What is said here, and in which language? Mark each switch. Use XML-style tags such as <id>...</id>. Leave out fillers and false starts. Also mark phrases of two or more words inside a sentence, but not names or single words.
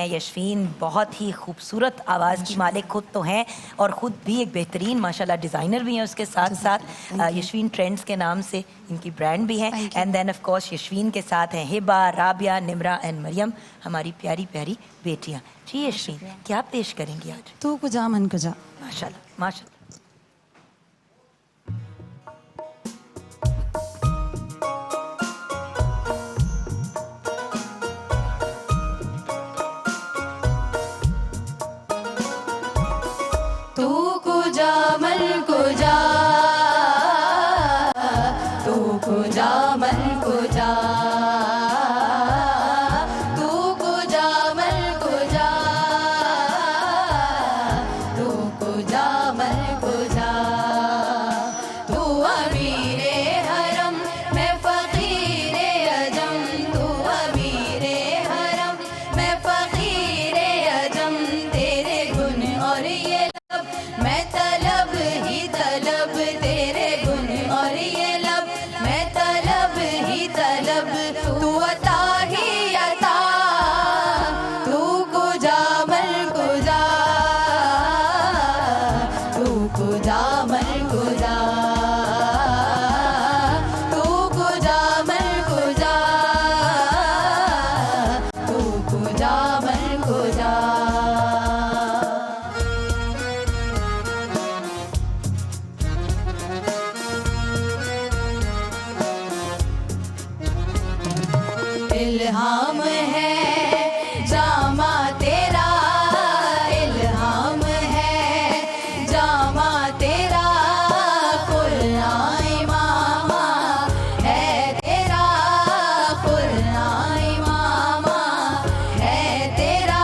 <ur>یشوین بہت ہی خوبصورت آواز کی مالک خود تو ہیں اور خود بھی ایک بہترین ماشاءاللہ ڈیزائنر بھی ہیں. اس کے ساتھ ساتھ یشوین ٹرینڈز کے نام سے ان کی برانڈ بھی ہے.</ur> <en>and then of course</en> <ur>یشوین کے ساتھ ہیں ہبا, رابعہ, نمرا اینڈ مریم, ہماری پیاری پیاری بیٹیاں. جی یشوین, کیا پیش کریں گی آج؟</ur> <fa>تو کجا من کجا.</fa> <ur>ماشاءاللہ ماشاءاللہ.</ur> <fa>تو کجا من کجا, تو کجا من کجا, تو کجا من کجا, تو کجا من کجا.</fa> <ur>تو امیر حرم میں فقیر عجم, تو امیر حرم میں فقیر عجم. تیرے گن اور یہ میں طلب ہی طلب, تیرے گن اور یہ لب میں طلب ہی طلب. تو عطا ہی عطا,</ur> <fa>تو کجا من کجا, تو کجا من کجا, تو کجا من کجا, تو کجا من کجا.</fa> <ur>الہام ہے جامع تیرا, الہام ہے جامع تیرا, قرآن امام ہے تیرا, قرآن امام ہے تیرا.</ur>